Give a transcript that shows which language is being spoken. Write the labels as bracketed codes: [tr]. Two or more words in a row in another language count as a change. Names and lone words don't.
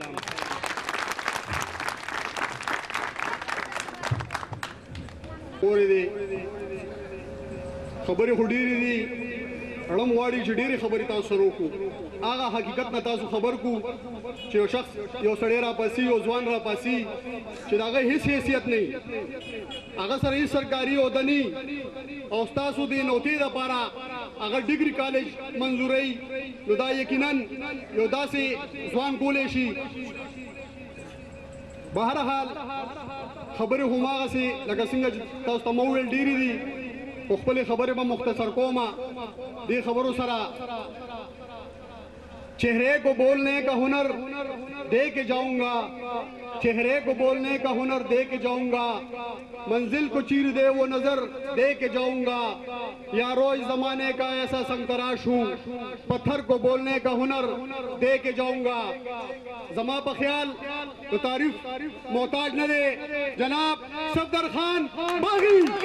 [ps] اورې دي خبرې خو ډېرې دي اړم غواړي چې ډېرې خبرې تاسو سره وکړو هغه حقیقت نه تاسو خبر کو چې یو شخص یو سړی راپاسي یو ځوان راپاسي چې د هغه هېڅ حیثیت نه هغه سره هېڅ سرکاري عہده نه او ستاسو د نوتې دپاره هغه ډګري کالج منظورۍ نو دا یقینا یو داسې ځوان کولی شي بهرحال خبرې هماغسې لکه څنګه تاسو ته مو وویل ډېرې دي خو خپلې خبرې به مختصر کومه دې خبرو سره [ur] چہرے کو بولنے کا ہنر دے کے جاؤنگا چہرے کو بولنے کا ہنر دے کے جاؤنگا منزل کو چیر دے وہ نظر دے کے جاؤنگا یارو اس زمانے کا ایسا سنگتراش ہوں پتھر کو بولنے کا ہنر دے کے جاؤنگا جما پر خیال تو تعریف محتاج نہ دے جناب صفدر خان باغی